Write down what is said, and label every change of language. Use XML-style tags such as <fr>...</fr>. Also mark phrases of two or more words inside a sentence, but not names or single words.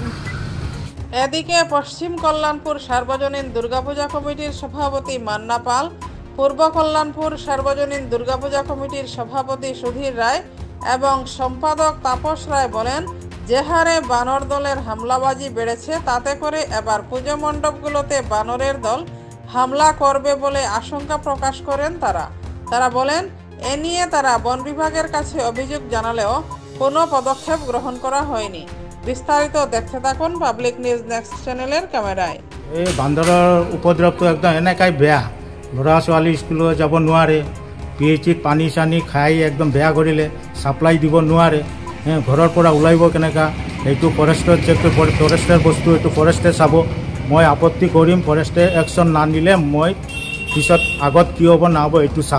<bn>এদিকে পশ্চিম কল্যাণপুর সার্বজনীন দুর্গাপূজা কমিটির সভাপতি মান্না পাল, পূর্ব কল্যাণপুর সার্বজনীন দুর্গাপূজা কমিটির সভাপতি সুধীর রায় এবং সম্পাদক তাপস রায় বলেন, যে হারে বানর দলের হামলাবাজি বেড়েছে তাতে করে এবার পুজো মণ্ডপগুলোতে বানরের দল হামলা করবে বলে আশঙ্কা প্রকাশ করেন তারা বলেন, এ নিয়ে তারা বন বিভাগের কাছে অভিযোগ জানালেও কোনো পদক্ষেপ গ্রহণ করা হয়নি। বিস্তারিত দেখতে থাকুন পাবলিক নিউজ নেক্সট চ্যানেলের ক্যামেরায়।</bn> <as>এই বান্দৰৰ উপদ্ৰৱটো একদম এনেকাই বেয়া, ল'ৰা ছোৱালী স্কুললৈ যাব নোৱাৰে, পিএইচিত পানী চানী খাই একদম বেয়া কৰিলে, ছাপ্লাই দিব নোৱাৰে, ঘৰৰ পৰা ওলাইব কেনেকা, এইটো ফৰেষ্টত যেটো ফৰেষ্টৰ বস্তু এইটো ফৰেষ্টে চাব। মই আপত্তি কৰিম, ফৰেষ্টে একশ্যন নানিলে মই পিছত আগত কি হ'ব নহ'ব এইটো চাম।</as>